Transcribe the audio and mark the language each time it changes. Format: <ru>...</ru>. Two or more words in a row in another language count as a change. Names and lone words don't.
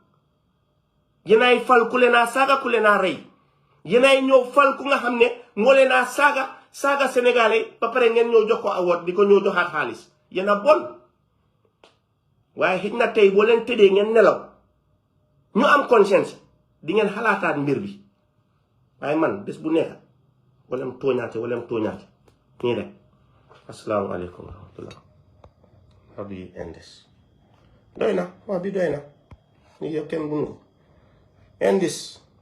<wo>yéen ay fal ku leen a saaga ku leen a rey yéen ay ñëw fal ku nga xam ne moo leen a saaga sénégalais ba pare ngeen ñoo jox ko award di ko ñoo joxaat xaalis yéen a bon waaye xëj na tey boo leen tëddee ngeen nelaw ñu am conscience di ngeen xalaataat mbir bi waaye man bés bu nekk walem tooñaate nii rek</wo> <ar>asalaamaaleykum wa rahmatullah</ar> <en>how do you end this</en> <wo>doy na waa bi doy na ni yow kenn bunu</wo> <en>end this</en>